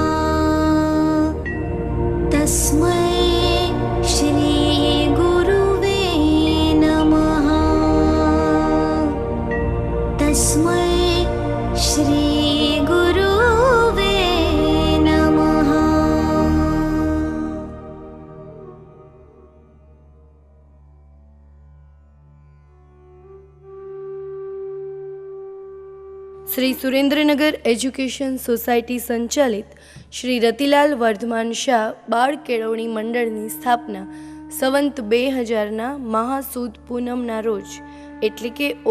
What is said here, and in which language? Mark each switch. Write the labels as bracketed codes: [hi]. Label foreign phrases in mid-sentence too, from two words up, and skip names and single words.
[sa] तस्मै श्री गुरुवे नमः। तस्मै श्री गुरुवे नमः। [gu] શ્રી સુરેન્દ્રનગર એજ્યુકેશન સોસાયટી સંચાલિત શ્રી રતિલાલ વર્ધમાન શાહ બાળ કેળવણી મંડળની સ્થાપના સંવંત 2000ના મહાસુદ પૂનમના રોજ એટલે કે